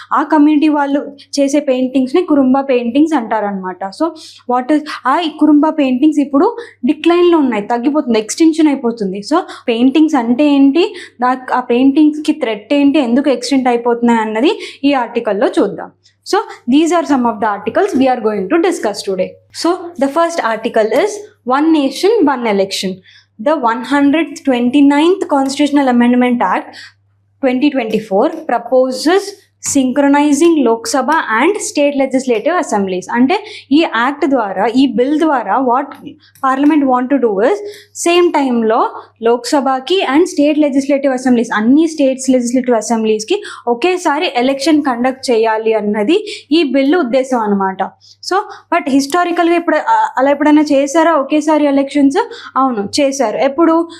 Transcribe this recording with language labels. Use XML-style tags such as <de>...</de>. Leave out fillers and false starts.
<te>ఆ కమ్యూనిటీ వాళ్ళు చేసే పెయింటింగ్స్ని కురుంబా పెయింటింగ్స్ అంటారనమాట. సో వాట్ ఇస్ ఆ కురుంబా పెయింటింగ్స్ ఇప్పుడు డిక్లైన్లో ఉన్నాయి, తగ్గిపోతుంది, ఎక్స్టెన్షన్ అయిపోతుంది. సో పెయింటింగ్స్ అంటే ఏంటి, ఆ పెయింటింగ్స్కి థ్రెట్ ఏంటి, ఎందుకు ఎక్స్టెంట్ అయిపోతున్నాయి అన్నది ఈ ఆర్టికల్లో చూద్దాం.</te> <en>So these are some of the articles we are going to discuss today. So the first article is One Nation, One Election. The 129th Constitutional Amendment Act 2024 proposes synchronizing Lok Sabha and state legislative assemblies.</en> <te>అంటే ఈ act ద్వారా, ఈ bill ద్వారా</te> <en>what parliament want to do is</en> <te>same టైంలో లోక్సభకి and state legislative assemblies, అన్ని states legislative అసెంబ్లీస్కి ఒకేసారి election conduct చేయాలి అన్నది ఈ బిల్లు ఉద్దేశం అనమాట. సో బట్ హిస్టారికల్గా ఇప్పుడు అలా ఎప్పుడైనా చేశారా ఒకేసారి ఎలక్షన్స్? అవును, చేశారు. ఎప్పుడు?</te>